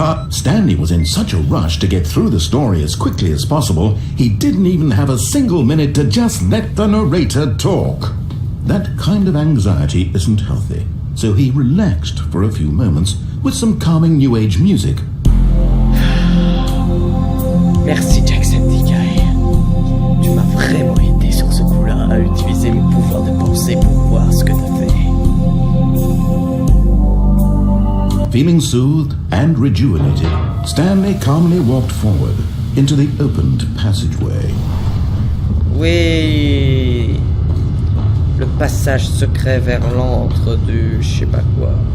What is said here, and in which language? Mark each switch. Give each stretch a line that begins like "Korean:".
English: Stanley was in such a rush to get through the story as quickly as possible, he didn't even have a single minute to just let the narrator talk. That kind of anxiety isn't healthy, so he relaxed for a few moments with some calming new age music.
French: Merci Jacksepticeye. Tu m'as vraiment aidé sur ce coup-là à utiliser mon pouvoir de pensée pour voir ce que t'as fait.
English: Feeling soothed and rejuvenated, Stanley calmly walked forward into the opened passageway.
French: Oui. Le passage secret vers l'antre du je sais pas quoi.